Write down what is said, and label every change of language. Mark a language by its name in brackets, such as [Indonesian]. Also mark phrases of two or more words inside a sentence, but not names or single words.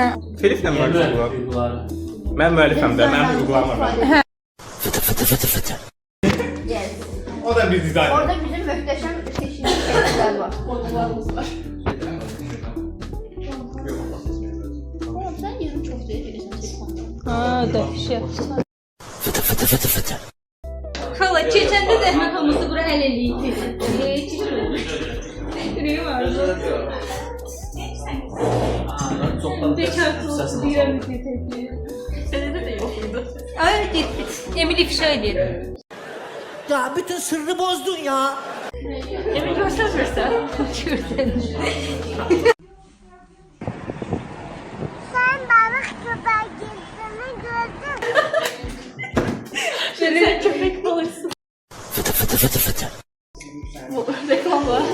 [Turkish] Telif ne müellif hüquqları? Ben müellifim de, benim hüquqlarım var. O da bir dizayn. [Azerbaijani] Orada bizim möhtəşəm seçili şeyler var. [Turkish] Konularımız var. Oğlum sen yerin çok değişirsin telefonda. [Azerbaijani] Ha, dəhşət. Xala, keçəndə zəhmət olmasa bura həll eləyik. Ürəyim vardı. Bekar olsun deyirəm ki, təkliyə. Sənədə də yox idi. Ay, getdi. Emil ifşa edir. [Turkish] Ya bütün sırrı bozdun ya. [Azerbaijani] Emil görsənmirsən. Görsənir. [Turkish] Sen balık tutar gittiğini gördün. Sen köpek balıksın. Bu reklam var.